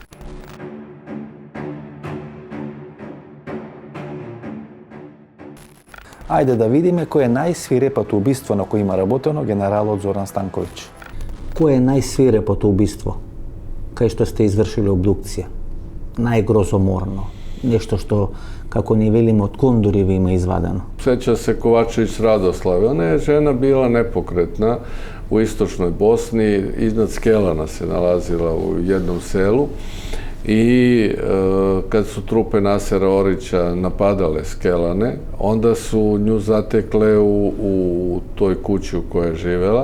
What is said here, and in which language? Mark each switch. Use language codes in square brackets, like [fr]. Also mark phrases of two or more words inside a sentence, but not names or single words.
[mk] Ајде да видиме кој е најсвирепото убиство на кој има работено генералот Зоран Станковиќ. Кој е најсвирепото убиство кај што сте извршили обдукција? Најгрозоморно. Нешто што, како ни велиме, од кондори ви има извадено. Сеќа се Ковачевиќ Радославе. Она е жена [sr] била непокретна u istočnoj Bosni, iznad Skelana se nalazila u jednom selu i kad su trupe Nasera Orića napadale Skelane, onda su nju zatekle u toj kući u kojoj je živela.